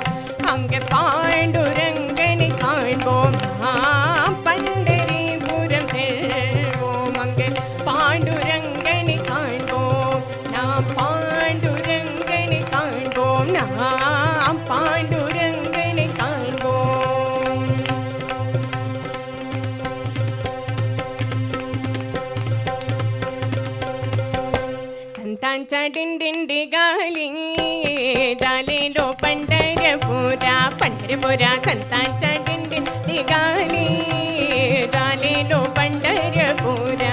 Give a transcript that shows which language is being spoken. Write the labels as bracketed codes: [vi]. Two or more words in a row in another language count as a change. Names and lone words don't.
[ta] அங்கே பாண்டுரங்கனை காண்போம். நாம் பண்டரிபுரம் செல்வோம். அங்கே பாண்டுரங்கனை காண்போம். நாம் பாண்டுரங்கனை காண்போம். நாம் பாண்டுரங்கனை காண்போம். [mr] संतांच्या दिंडी गाली झालेलो पंढरपुरा, पंढरपुरा संतांच्या दिंडी गाली झालेलो पंढरपुरा.